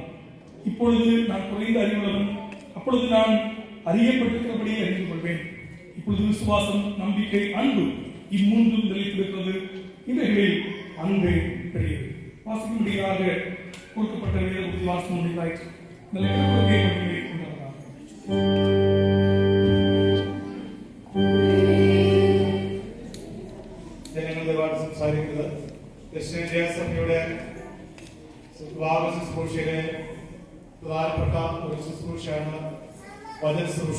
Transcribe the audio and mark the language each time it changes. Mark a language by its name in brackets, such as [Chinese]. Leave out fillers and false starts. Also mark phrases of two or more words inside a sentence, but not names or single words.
[Tamil] இப்பொழுது நான் குறைந்த அறிவுள்ளவன், அப்பொழுது நான் அறியப்பட்டிருக்கிறபடியே அறிந்து கொள்வேன். இப்பொழுது விசுவாசம், நம்பிக்கை, அன்பு இம்மூன்றும் நிலைத்திருக்கிறது. இவைகளில் அன்பே பெரியது. வாசிக்கும்படியாக கொடுக்கப்பட்ட வேத வாசம் முடிந்தாயிற்று. [Malayalam] ജനങ്ങൾ ഒരുപാട് സംസാരിക്കുന്നത് ദക്ഷിണേന്ത്യ സഭയുടെ വിവാഹ ശുശ്രൂഷയിലെ പ്രധാനപ്പെട്ട ഒരു ശുശ്രൂഷയാണ് വചന ശുശ്രൂഷ.